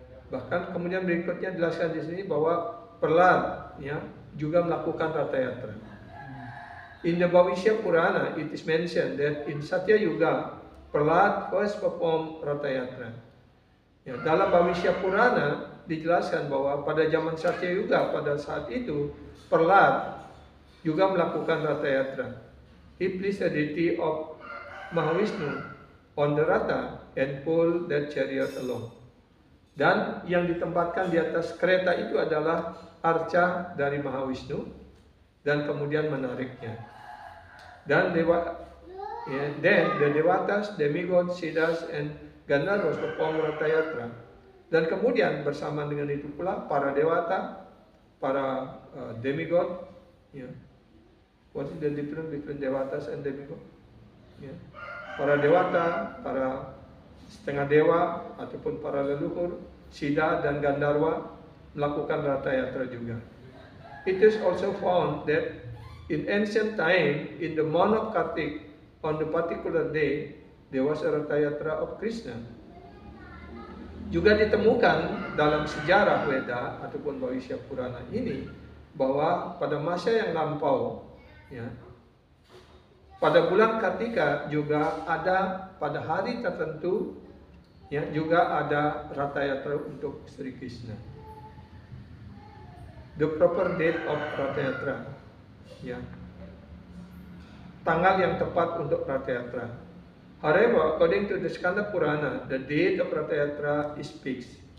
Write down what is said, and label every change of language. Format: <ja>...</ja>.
<id>Bahkan kemudian berikutnya dijelaskan di sini bahwa Prahlad, ya, juga melakukan Rata Yatra.</id> <en>In the Bhavishya Purana, it is mentioned that in Satya Yuga, Prahlad first performed Rata Yatra.</en> <id>Ya, dalam Bhavishya Purana dijelaskan bahwa pada zaman Satya Yuga, pada saat itu Prahlad juga melakukan Rata Yatra.</id> <en>He placed a deity of Mahavishnu on the Rata and pulled that chariot along.</en> <id>Dan yang ditempatkan di atas kereta itu adalah arca dari Mahavishnu, dan kemudian menariknya.</id> <en>Dan then the Devatas, demigods, Siddhas, and Gandharvas perform Rata Yatra.</en> <id>Dan kemudian bersama dengan itu pula para Dewata, para demigod, ya.</id> <en>What is the difference between Devatas and demigod?</en> <id>Ya. Para Dewata, para setengah dewa ataupun para leluhur, Siddha dan Gandharva melakukan Rata Yatra juga.</id> <en>It is also found that in ancient time, in the month of Kartik, on the particular day, there was a Rata Yatra of Krishna.</en> <id>Juga ditemukan dalam sejarah Weda ataupun Bhavishya Purana ini bahwa pada masa yang lampau, ya, pada bulan Kartika juga ada pada hari tertentu, ya, juga ada Rata Yatra untuk Sri Krishna.</id> <en>The proper date of Rata Yatra, ya.</en> <id>tanggal yang tepat untuk Ratayatra.</id> <en>However, according to the Skanda Purana, the date of Ratayatra is fixed.</en>